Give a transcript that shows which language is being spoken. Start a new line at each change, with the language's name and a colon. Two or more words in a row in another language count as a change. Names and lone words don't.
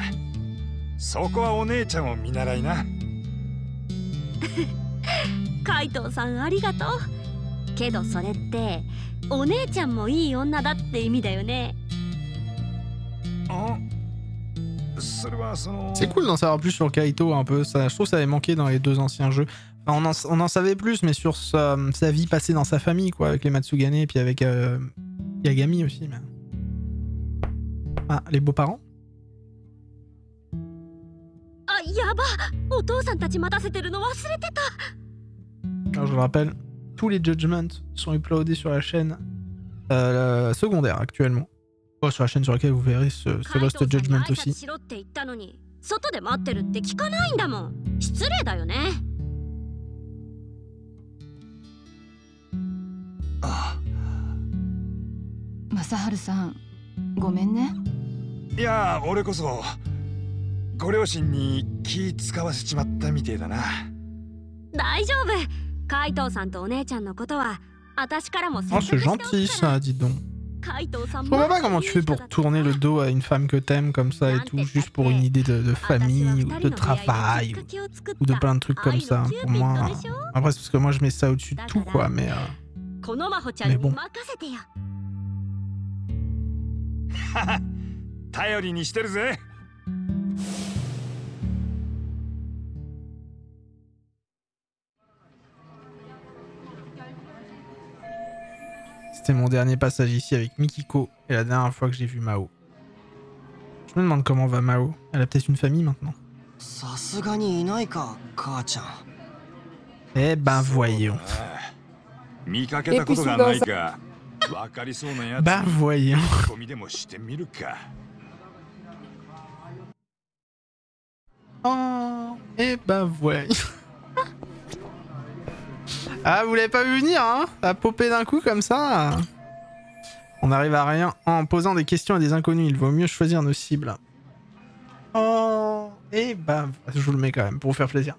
Japanese: そこはお姉ちゃんを見習いな。海藤さんありがとうけどそれってお姉ちゃんもいい女だって意味だよね。それはその
French: C'est cool d'en savoir plus sur Kaito un peu. Ça, je trouve que ça avait manqué dans les deux anciens jeux. Enfin, on en savait plus, mais sur sa vie passée dans sa famille, quoi, avec les Matsugane et puis avec Yagami aussi. Mais... Ah, les beaux-parents.
Japanese: あやばお父さんたち待たせてるの忘れてた
French: Alors, je le rappelle, tous les Judgments sont uploadés sur la chaîne secondaire actuellement. Oh, sur la chaîne sur laquelle vous verrez ce Lost Judgment aussi.
Japanese: しろって言ったのに外で待ってるって聞かないんだもん失礼だよね正治さんごめんねいや俺こそご両親に気使わせちまったみてえだな。大丈夫海藤さんとお姉ちゃんのことは私からも
French: Oh, c'est gentil ça, dis donc. Je comprends pas comment tu fais pour tourner le dos à une femme que t'aimes comme ça et tout, juste pour une idée de famille ou de travail ou de plein de trucs comme ça. Pour moi, après c'est parce que moi je mets ça au-dessus de tout quoi, mais bon.
Japanese: 頼りにしてるぜ。
French: C'était mon dernier passage ici avec Mikiko et la dernière fois que j'ai vu Mao. Je me demande comment va Mao. Elle a peut-être une famille maintenant.
Japanese: さすがにいないか母ちゃん
French: Eh ben voyons.
Japanese: 見かけたことがないか。わかりそうなやつ。
French: Ben voyons.
Japanese: 込みでもしてみるか。
French: Oh, eh ben voyons. Ah, vous l'avez pas vu venir, hein? À popper d'un coup comme ça. On n'arrive à rien en posant des questions à des inconnus. Il vaut mieux choisir nos cibles. Oh, eh ben, je vous le mets quand même pour vous faire plaisir.